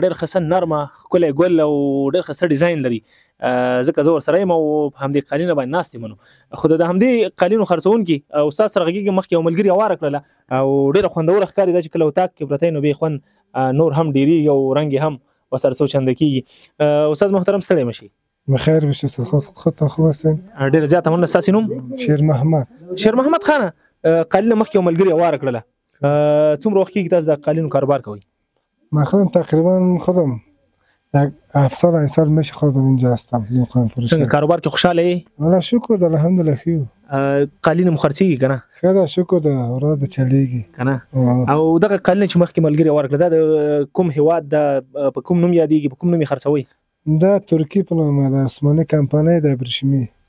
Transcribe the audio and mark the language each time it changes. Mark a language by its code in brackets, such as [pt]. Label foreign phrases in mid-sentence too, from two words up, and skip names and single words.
[ps] ډېر ښه نرمه ښکلی ګل او ډېر ښایسته ډیزاین لري، ځکه زه ورسره یم او په همدې قالینه باندې ناست یم. خو د همدې قالینو خرڅوونکي استاد سره غږېږم. مخکې یو ملګري هواره کړله او ډېره خوندوره ښکاري. دا چې کله اتاق کې پرته نو بې خوند نور هم ډېرېږي او رنګ یې هم ورسره څو چنده کېږي. استاد محترم ستړی مه شي. [fa] بخیر بشه خودتان خوب هستین؟ [ps] ډېر زیاته مننه. ستاسې نوم؟ شیر محمد. شیر محمد خانه، قالینه مخکې یو ملګري واره کړله، څومره وخت کېږي تاسو د قالینو کاروبار کوئ؟ [fa] من خودم تقریبا خودم یک 7 سال 8 سال میشه خودم اینجا هستم. [ps] څنګه کاروبار کې خوشحاله یې؟ الله شکر ده الحمدلله ښه. قالینه مو خرڅېږي که نه؟ ښه ده شکر ده ورځ د چلیږي که نه. او دغه قالینه چې مخکې ملګري واره کړه دا د کوم هېواد ده، په کوم نوم یادېږي، په کوم نوم یې خرڅوئ؟ دا ترکی په نامه ده، عثماني کمپنۍ ده ابریشمي.